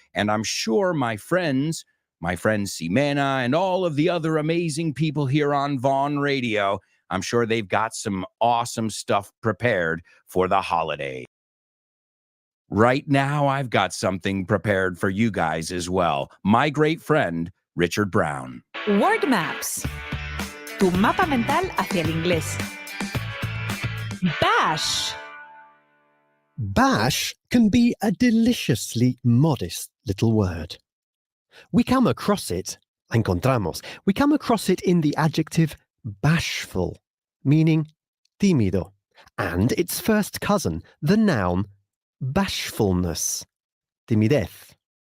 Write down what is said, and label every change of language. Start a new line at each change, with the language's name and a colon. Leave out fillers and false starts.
English: And I'm sure my friends Ximena and all of the other amazing people here on Vaughn Radio, I'm sure they've got some awesome stuff prepared for the holiday. Right now, I've got something prepared for you guys as well. My great friend, Richard Brown. Word Maps.
Spanish: Tu mapa mental hacia el inglés.
English: Bash. Bash can be a deliciously modest little word. We come across it in the adjective bashful, meaning tímido, and its first cousin, the noun bashfulness, timidez.